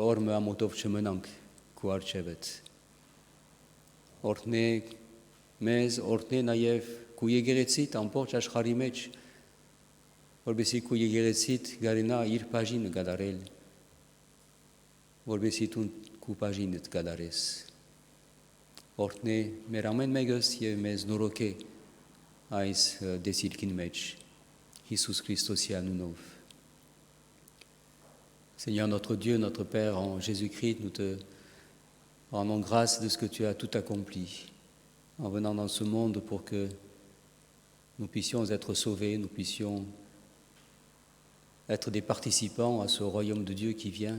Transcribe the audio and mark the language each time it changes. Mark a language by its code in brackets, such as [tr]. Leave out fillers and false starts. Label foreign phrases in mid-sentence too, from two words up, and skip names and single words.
[hy] օրը ամոթով չմնանք քո առջևդ։ Օրհնե մեզ, օրհնե նաև քո եկեղեցիդ ամբողջ աշխարհի մեջ, որովհետեւ քո եկեղեցիդ գարինա իր բաժինը կատարել, որովհետեւ դու քո բաժինը կատարես։ Օրհնե մեր ամեն մեկս եւ մեզ նորոգե այս դեսիլքին մեջ Հիսուս Քրիստոսի անունով։ [fr] Seigneur notre Dieu, notre Père, en Jésus-Christ, nous te rendons grâce de ce que tu as tout accompli en venant dans ce monde pour que nous puissions être sauvés, nous puissions être des participants à ce royaume de Dieu qui vient.